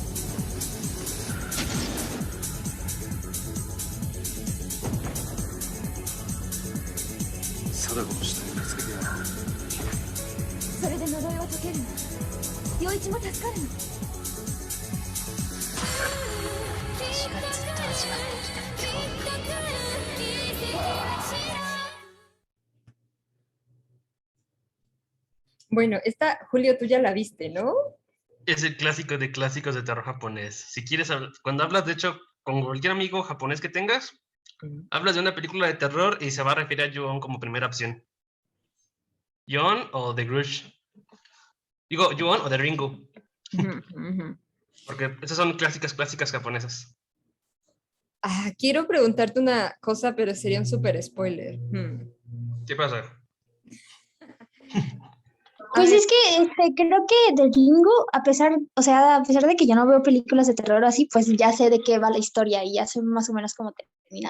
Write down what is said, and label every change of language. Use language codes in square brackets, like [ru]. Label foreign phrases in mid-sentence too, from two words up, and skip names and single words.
[ja] 貞子の死体を見つけてやろうそれで呪いは解けるの？陽一も助かるの？私がずっと味わってきた恐怖。 [es] Bueno, esta, Julio, tú ya la viste, ¿no? Es el clásico de clásicos de terror japonés. Si quieres, cuando hablas, de hecho, con cualquier amigo japonés que tengas, hablas de una película de terror y se va a referir a Ju-on como primera opción. Ju-on o The Grudge. Digo, Ju-on o The Ringu. Porque esas son clásicas japonesas. Ah, quiero preguntarte una cosa, pero sería un súper spoiler. ¿Qué pasa? Pues es que creo que de Ringo, a pesar de que yo no veo películas de terror así, pues ya sé de qué va la historia y ya sé más o menos cómo termina.